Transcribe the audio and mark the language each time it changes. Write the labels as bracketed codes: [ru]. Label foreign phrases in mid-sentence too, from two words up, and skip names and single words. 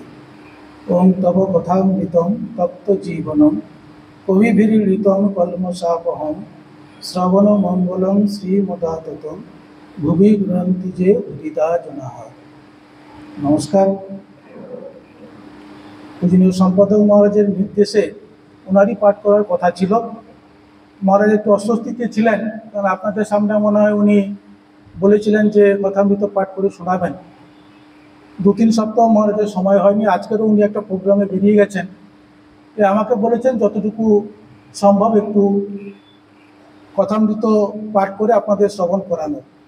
[sa] ओं तव कथामृतं तप्तजीवनं कविभिरीडितं कल्मषापहं श्रवणमंगलं श्रीमदाततं भुवि गृह्णन्ति जे हृदा जनाः। [bn] নমস্কার। পূজনীয় সম্পাদক মহারাজের নির্দেশে ওনারই পাঠ করার কথা ছিল। महाराज একটু অস্বস্তিতে ছিলেন, কারণ আপনাদের সামনে মনে হয় উনি বলেছিলেন যে কথামৃত পাঠ করে শোনাবেন। 2-3 সপ্তাহ মহারাজের সময় হয়নি। আজকেরও উনি একটা প্রোগ্রামে বেরিয়ে গেছেন। আমাকে বলেছেন যতটুকু সম্ভব একটু কথামৃত পাঠ করে আপনাদের শ্রবণ করানো।